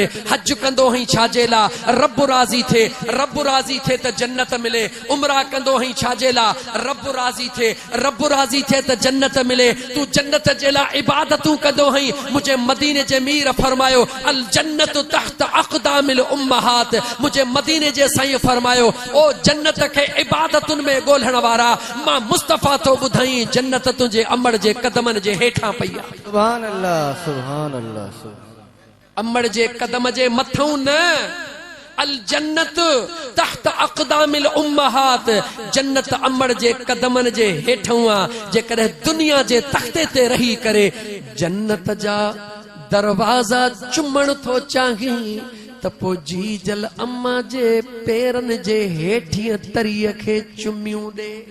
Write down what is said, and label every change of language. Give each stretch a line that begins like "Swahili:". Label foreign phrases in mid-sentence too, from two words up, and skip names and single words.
Sindhi: हज कंदो हई छाजे लाइ, रब राज़ी थिए, रब राज़ी थिए त जन्नत मिले। उमरा कंदो हई छाजे लाइ, रब राज़ी थिए, रब राज़ी थिए त जन्नत मिले। तू जन्नत जे लाइ इबादतूं कंदो हई। मुझे मदीने जे मीर फरमायो
Arabic: الجنة تحت أقدام الأمهات.
Sindhi: मुझे मदीने जे साईं फरमायो ओ जन्नत खे इबादतुनि में ॻोल्हण वारा मां मुस्तफ़ा तो ॿुधाई जन्नत तुंहिंजे अम्मड़ जे कदमनि जे हेठां पई आहे।
Arabic: سبحان الله، سبحان الله,
Sindhi: अम्मड़ जे कदम जे मथां न,
Arabic: الجنة تحت أقدام الأمهات.
Sindhi: जन्नत अम्मड़ जे कदमनि जे हेठां आहे। जेकॾहिं दुनिया जे तख्ते ते रही करे जन्नत जा दरवाज़ा चुमण थो चाहीं त पोइ जीजल अम्मा जे पेरनि जे हेठियां तरीअ खे चुमियूं ॾे।